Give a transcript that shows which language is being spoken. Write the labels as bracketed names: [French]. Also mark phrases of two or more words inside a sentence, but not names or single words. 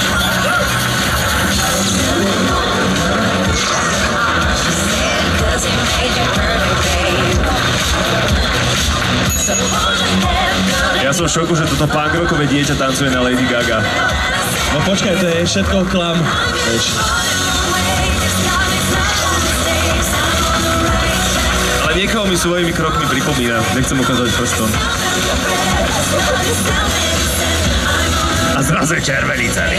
[English] She said, 'cause he made you perfect, babe. So hold your head, girl. [Slovak] Ja som v šoku, že toto punk-rockové dieťa tancuje na Lady Gaga. No počkaj, to je všetko klam. Vieš. Niekoho mi svojimi krokmi pripomína, nechcem ukázať prstom. A zrazu je červený celý.